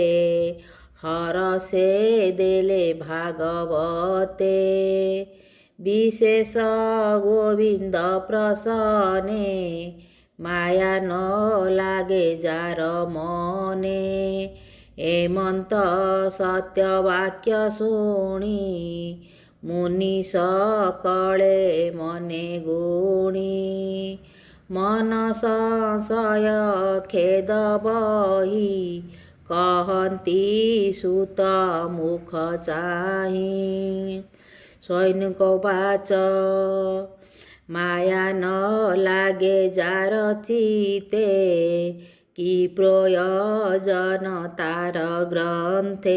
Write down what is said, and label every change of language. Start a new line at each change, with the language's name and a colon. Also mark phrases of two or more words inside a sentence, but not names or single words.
Odia: ହରଷେ ଦେଲେ ଭାଗବତେ ବିଶେଷ ଗୋବିନ୍ଦ ପ୍ରସନେ ମାୟା ନ ଲାଗେ ଯାର ମନେ ଏମନ୍ତ ସତ୍ୟ ବାକ୍ୟ ଶୁଣି ମୁନି ସକଳେ ମନେ ଗୁଣି ମନ ସଂଶୟ ଖେଦ ବହି କହନ୍ତି ସୁତ ମୁଖ ଚାହିଁ। ସୈନିକ ବାଚ ମାୟା ନ ଲାଗେ ଯାର ଚିତେ, କି ପ୍ରୟୋଜନ ତାର ଗ୍ରନ୍ଥେ।